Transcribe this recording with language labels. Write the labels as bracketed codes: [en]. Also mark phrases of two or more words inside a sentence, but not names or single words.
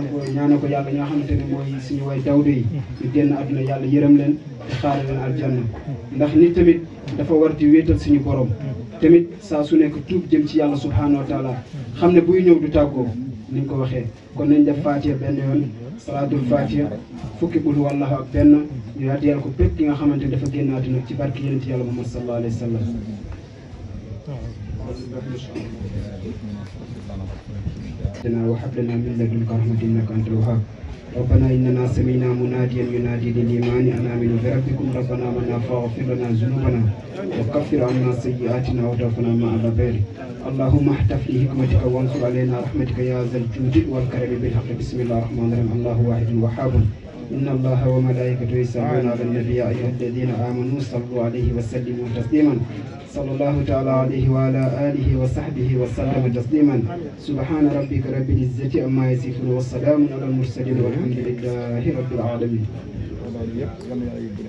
[wo] ko ñaane ko yàlla ñi nga xamante ne mooy suñu way dawde yi ñu génn àdduna yàlla yërëm leen te xaare leen aljanna ndax nit tamit dafa war di wéetal suñu borom tamit saa su nekk tuub jëm ci yàlla [ar] سبحانه وتعالى [wo] xam ne buy ñëw du tàggoo ni ñu ko waxee kon nañ def fatiha benn yoon [ar] صلاة الفاتحة [wo] fukki bul wallahu ak benn ñu addiyal ko bépp ki nga xamante ne dafa génn àdduna ci barki yonent yàlla Muhammad [ar] صلى الله عليه وسلم وهب لنا من لدنك رحمة إنك أنت الوهاب ربنا إننا سمعنا مناديا ينادي للإيمان أن آمنوا بربكم ربنا آمنا فاغفر لنا ذنوبنا وكفر عنا سيئاتنا وتوفنا مع الأبرار اللهم احتف لحكمتك وانصر علينا رحمتك يا ذا الجود والكرم بالحق بسم الله الرحمن الرحيم الله واحد وهاب إن الله وملائكته يصلون على النبي يا أيها الذين آمنوا صلوا عليه وسلموا تسليما صلى الله تعالى عليه وعلى آله وصحبه وسلم تسليما سبحان ربك رب العزة عما يصفون والسلام على المرسلين والحمد لله رب العالمين